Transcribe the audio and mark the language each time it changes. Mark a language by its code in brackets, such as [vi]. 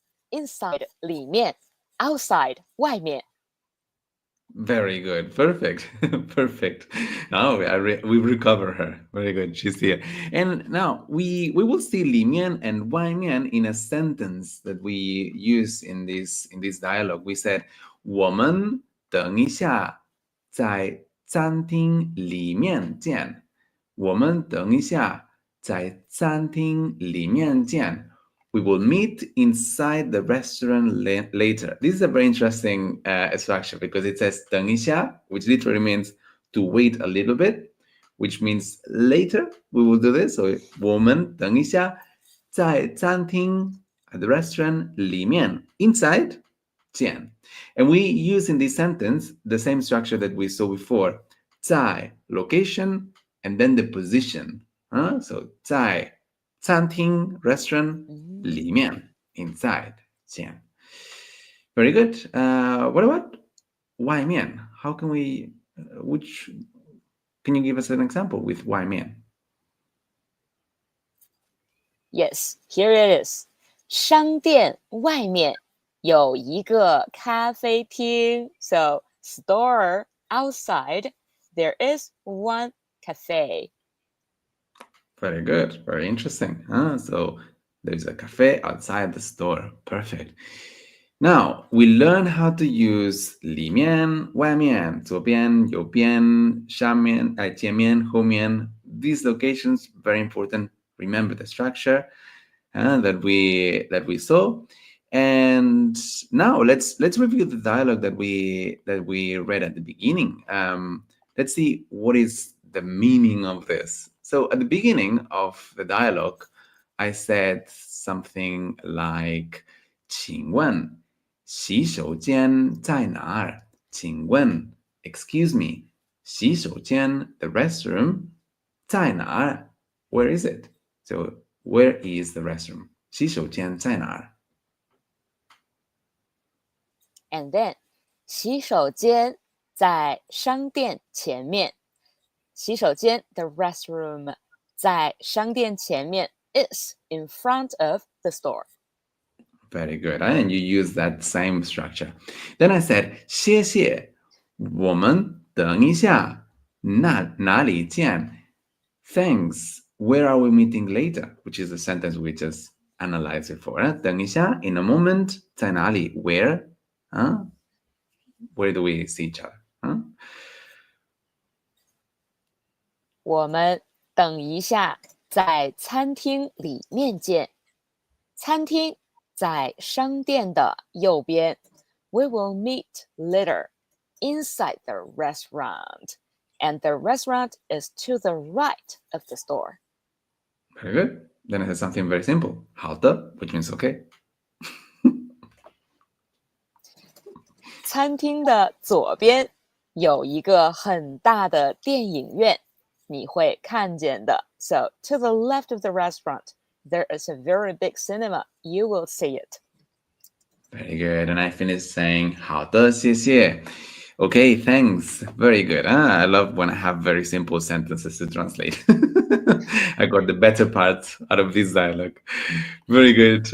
[en] Inside 里面 outside 外面 Very good. Perfect. Perfect. Now we recover her. Very good. She's here. And now we will see 里面 and 外面 in a sentence that we use in this dialogue. We said 我们等一下在餐厅里面见。 [zh] 我们等一下在餐厅里面见。 [en] We will meet inside the restaurant later. This is a very interesting structure because it says 等一下, which literally means to wait a little bit, which means later we will do this. [zh] So 我们等一下在餐厅 at the restaurant 里面 inside 见. [en] And we use in this sentence the same structure that we saw before. 在 location and then the position. So 在餐厅 restaurant 里面 inside 见. Very good. What about 外面? How can we can you give us an example with 外面? Yes, here it is. 商店外面有一个咖啡厅 So, store outside, there is one cafe. Very good. Very interesting. So there's a cafe outside the store. Perfect. Now we learn how to use 里面,外面,左边,右边,上面,前面,后面. These locations very important. Remember the structure that we saw. And now let's review the dialogue that we read at the beginning. Let's see what is the meaning of this. So at the beginning of the dialogue, I said something like 请问洗手间在哪儿? 请问 excuse me 洗手间 the restroom 在哪儿? Where is it? So where is the restroom? [zh] 洗手间在哪儿? And then, 洗手间在商店前面。 [en] 洗手间 the restroom 在商店前面 is in front of the store. Very good. And you use that same structure. Then I said 谢谢我们等一下哪里见 Thanks. Where are we meeting later? Which is the sentence we just analyzed before. 等一下 in a moment 在哪里 Where? Where do we see each other? [zh] 我们等一下在餐厅里面见。餐厅在商店的右边。 [en] we will meet later inside the restaurant. And the restaurant is to the right of the store. Very good. Then it has something very simple. 好的, which means okay. [zh] 餐厅的左边有一个很大的电影院，你会看见的。 [en] So to the left of the restaurant, there is a very big cinema. You will see it. Very good. And I finished saying 好的,谢谢. Okay, thanks. Very good. I love when I have very simple sentences to translate. I got the better part out of this dialogue. Very good.